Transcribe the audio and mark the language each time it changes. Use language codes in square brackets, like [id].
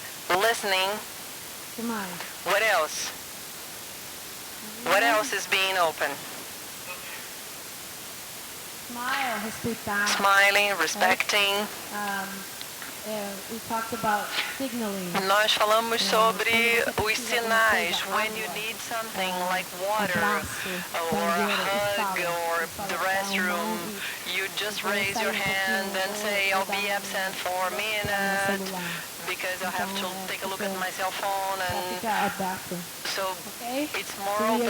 [en] Listening. What else? What else is being open? Smile, [pt] respeitar. [en] Smiling, respecting. We talked about signaling. [pt] Nós falamos sobre os sinais. [en] When you need something like water or a hug or the restroom, you just raise your hand and say, I'll be absent for a minute because I have to take a look at my cell phone. And so it's more open.